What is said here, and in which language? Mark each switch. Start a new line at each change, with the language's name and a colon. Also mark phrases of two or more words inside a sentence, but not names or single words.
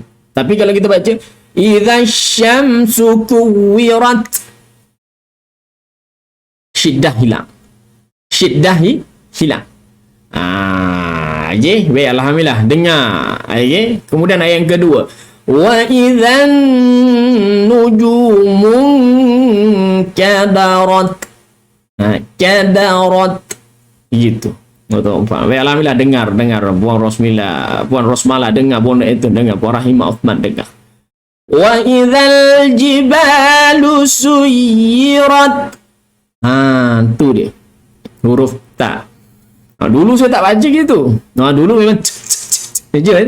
Malay: Tapi kalau kita baca
Arabic: idza syamsu kuwirat,
Malay: syiddah hilang. Hilang. Okey, baik, alhamdulillah dengar. Okey. Kemudian ayat yang kedua.
Arabic: Wa idzan nujumun kadarat.
Malay: Kadarat. Gitu. Baik, alhamdulillah dengar. Puan Rosmala dengar, Puan itu dengar, Puan Rahimah Uthman dengar.
Arabic: Wa idzal jibalu suyirat.
Malay: Tu dia. Huruf ta. Dulu saya tak baca gitu. Dulu memang je itu.